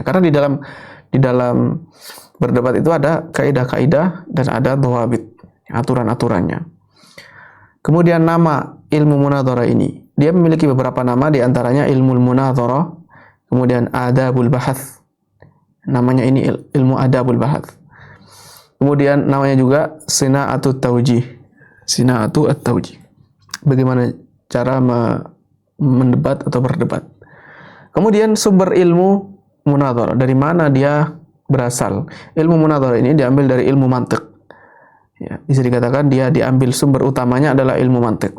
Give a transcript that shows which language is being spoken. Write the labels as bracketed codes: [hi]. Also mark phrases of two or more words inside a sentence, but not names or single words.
[id] Karena di dalam berdebat itu ada kaidah-kaidah dan ada dhawabit, aturan-aturannya. Kemudian nama ilmu munadharah ini, dia memiliki beberapa nama, di antaranya ilmu munadharah, kemudian [ar] أدب البحث. [id] Namanya ini ilmu [ar] أدب البحث. [id] Kemudian namanya juga [ar] صناعة التوجيه. صناعة التوجيه. [id] Bagaimana cara mendebat atau berdebat. Kemudian sumber ilmu munadharah, dari mana dia berasal. Ilmu munadharah ini diambil dari ilmu mantiq. Ya, bisa dikatakan dia diambil sumber utamanya adalah ilmu mantiq.